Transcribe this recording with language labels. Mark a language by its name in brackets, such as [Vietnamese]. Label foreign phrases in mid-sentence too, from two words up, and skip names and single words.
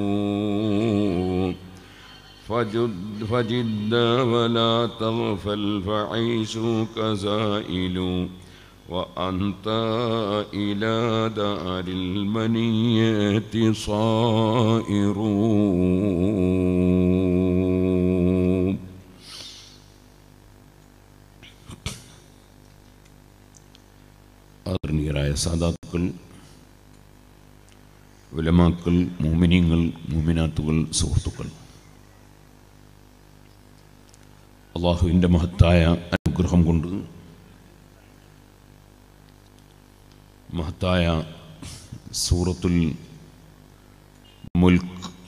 [Arabic] فجد ولا تغفل فعيشك زائل، وأنت إلى دار المنية صائر. [Malayalam] ആദരണീയരായ സാദാത്തുക്കൾ, ഉലമാക്കൾ, മുഅ്മിനീങ്ങൾ, മുഅ്മിനാത്തുകൾ, സുഹൃത്തുക്കൾ, അല്ലാഹുവിൻ്റെ മഹത്തായ അനുഗ്രഹം കൊണ്ട് മഹത്തായ സൂറത്തുൽ മുൽക്ക്